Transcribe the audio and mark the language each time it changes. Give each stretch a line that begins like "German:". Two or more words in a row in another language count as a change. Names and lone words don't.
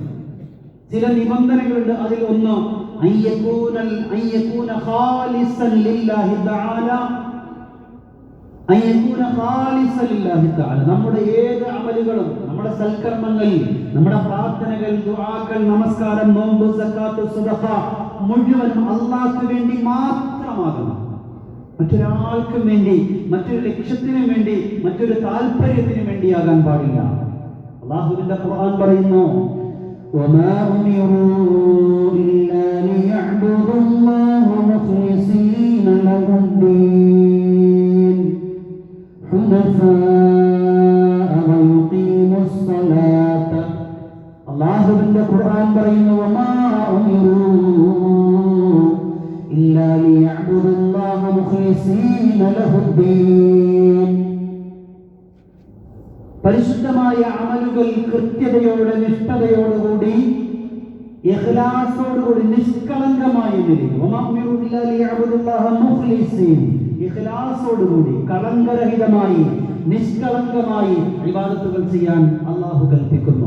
Malayalam: അതിൽ ഒന്ന്
Arabic: أن يكون خالصا لله تعالى,
Malayalam: നമ്മുടെ ഏത് അമലുകളും, നമ്മുടെ സൽക്കർമ്മങ്ങൾ, നമ്മുടെ പ്രാർത്ഥനകൾ, ദുആകൾ, നമസ്കാരം, നോമ്പ്, സക്കാത്ത്, സദഖ മുഴുവനും അല്ലാഹുവിന് വേണ്ടി മാത്രമാകണം. മറ്റൊരാൾക്കും വേണ്ടി, മറ്റൊരു ലക്ഷ്യത്തിനു വേണ്ടി, മറ്റൊരു താല്പര്യത്തിനു വേണ്ടിയാകാൻ പാടില്ല. അല്ലാഹുവിന്റെ ഖുർആൻ പറയുന്നു,
Arabic: وما أمروا إلا ليعبدوا الله مخلصين له الدين حنفاء ويقيموا الصلاة.
Malayalam: അല്ലാഹുവിന്റെ ഖുർആൻ പറയുന്നു,
Arabic: وما أمروا إلا ليعبدوا الله مخلصين له الدين.
Malayalam: പരിശുദ്ധമായ അമലുകൾ കൃത്യതയോടെ, നിഷ്ഠതയോടുകൂടി, ഇഖ്ലാസോടുകൂടി, നിഷ്കളങ്കമായ നിലയിൽ, ഇഖ്ലാസോടുകൂടി, കളങ്കരഹിതമായി, നിഷ്കളങ്കമായി ഇബാദത്തുകൾ ചെയ്യാൻ അല്ലാഹു കൽപ്പിക്കുന്നു.